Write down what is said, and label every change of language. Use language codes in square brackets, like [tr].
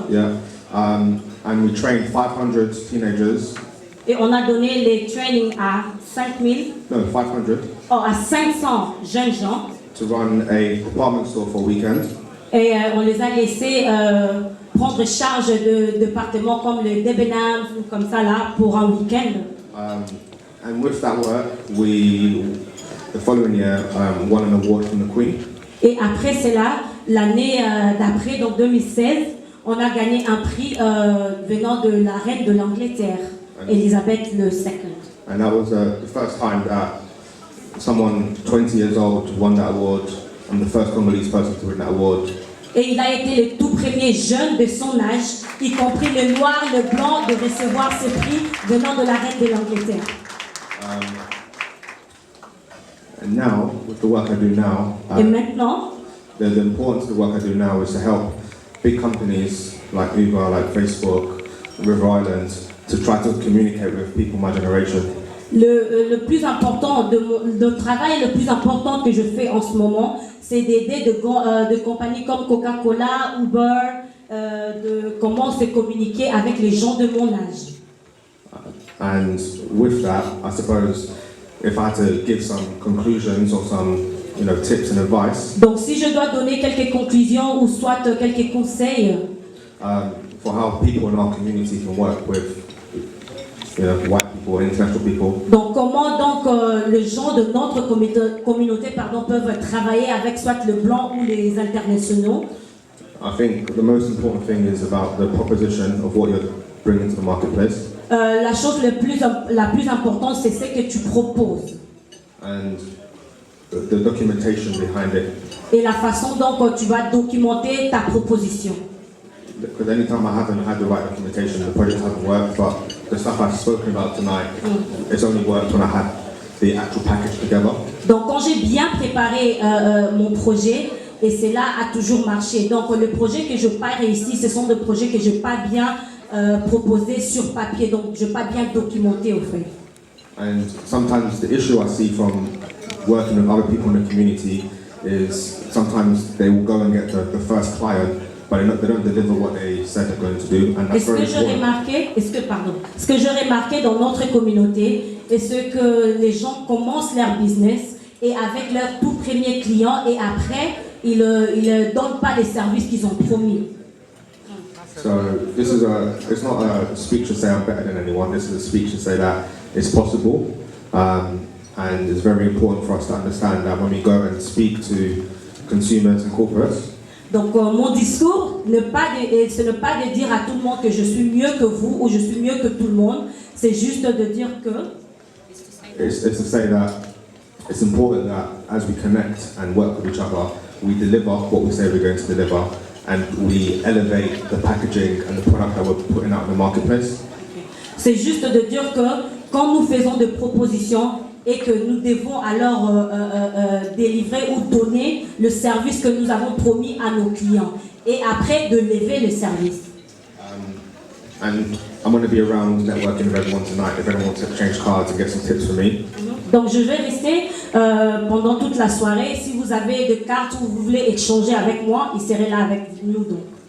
[en] Yeah, and we trained 500 teenagers. [fr] Et on a donné les trainings à 5000. [en] No, 500. [fr] Oh, à 500 jeunes gens. [en] To run a department store for a weekend. [fr] Et on les a laissés prendre charge de départements comme le Debenhams ou comme ça là pour un week-end. [en] And with that work, the following year, won an award from the Queen. [fr] Et après cela, l'année d'après, donc 2016, on a gagné un prix venant de la reine de l'Angleterre, Elizabeth II. [en] And that was the first time that someone 20 years old won that award. I'm the first Congolese person to win that award. [fr] Et il a été le tout premier jeune de son âge, y compris le noir, le blanc, de recevoir ce prix venant de la reine de l'Angleterre. [en] And now, with the work I do now, [fr] Et maintenant, [en] the importance of the work I do now is to help big companies like Uber, like Facebook, River Island, to try to communicate with people my generation. [fr] Le plus important le travail le plus important que je fais en ce moment, c'est d'aider de compagnies comme Coca-Cola, Uber, de comment se communiquer avec les gens de mon âge. [en] And with that, I suppose, if I had to give some conclusions or some, tips and advice. [fr] Donc, si je dois donner quelques conclusions ou soit quelques conseils. [en] For how people in our community can work with, white people, international people. [fr] Donc, comment donc les gens de notre communauté peuvent travailler avec soit le blanc ou les internationaux. [en] I think the most important thing is about the proposition of what you're bringing to the marketplace. [fr] La chose la plus importante, c'est ce que tu proposes. [en] And the documentation behind it. [fr] Et la façon dont tu vas documenter ta proposition. [en] Because anytime I haven't had the right documentation, the project hasn't worked, but the stuff I've spoken about tonight, it's only worked when I had the actual package together. [fr] Donc quand j'ai bien préparé mon projet, et cela a toujours marché. Donc le projet que je parle ici, ce sont des projets que je n'ai pas bien proposés sur papier, donc je n'ai pas bien documenté au fait. [en] And sometimes the issue I see from working with other people in the community is sometimes they will go and get the first client, but they don't deliver what they said they're going to do, and that's very important. [fr] Ce que j'ai remarqué dans notre communauté, est ce que les gens commencent leur business et avec leur tout premier client et après ils ne donnent pas les services qu'ils ont promis. [en] So it's not a speech to say I'm better than anyone. This is a speech to say that it's possible, and it's very important for us to understand that when we go and speak to consumers and corporates. [fr] Donc mon discours, ce n'est pas de dire à tout le monde que je suis mieux que vous ou je suis mieux que tout le monde. C'est juste de dire que. [en] It's to say that it's important that as we connect and work with each other, we deliver what we say we're going to deliver, and we elevate the packaging and the product that we're putting out in the marketplace. [fr] C'est juste de dire que quand nous faisons des propositions et que nous devons alors délivrer ou donner le service que nous avons promis à nos clients et après de lever le service. [en] And I'm going to be around networking with everyone tonight if anyone wants to exchange cards and get some tips from me. [fr] Donc je vais rester pendant toute la soirée. Si vous avez des cartes ou vous voulez échanger avec moi, il serait là avec nous donc.